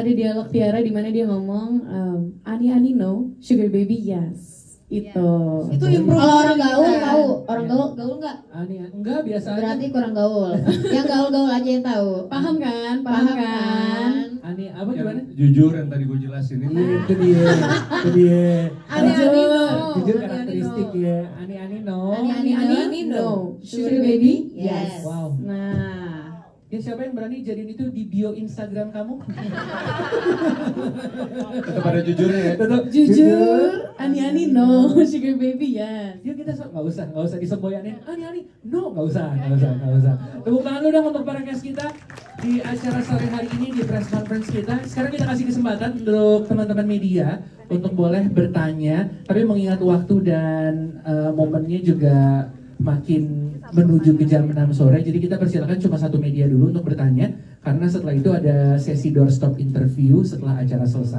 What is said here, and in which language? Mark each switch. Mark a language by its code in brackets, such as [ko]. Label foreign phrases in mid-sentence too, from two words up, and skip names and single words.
[id] Ada dialog Tiara di mana dia ngomong, Ani no, [en] Sugar Baby yes. [id] Itu. Itu improve. Kalau orang kita. gaul tahu, orang gaul nggak? Enggak, biasa aja. Berarti kurang gaul. Yang gaul aja yang tahu. Paham kan? Paham kan? Ani, apa gimana? Jujur yang tadi gue jelasin itu. Itu dia. Ani no. Jujur Ani karakteristik no. ya. Ani no. Ani no. [en] Sugar Baby Yes. Wow. [id] Nah, Ya siapa yang berani jadiin itu di bio Instagram kamu? Tetap ada jujurnya ya. Tetap jujur, Ani no, [en] Sugar Baby yes. [id] Ya kita nggak usah disemboyanin. Ani, no, nggak usah. Tepuk tangan lu dong untuk para guest kita di acara sore hari ini di [en] press conference [id] kita. Sekarang kita kasih kesempatan untuk teman-teman media untuk boleh bertanya, tapi mengingat waktu dan momennya juga makin menuju ke jam 6 sore, jadi kita persilakan cuma satu media dulu untuk bertanya, karena setelah itu ada sesi [en] doorstop interview [id] setelah acara selesai.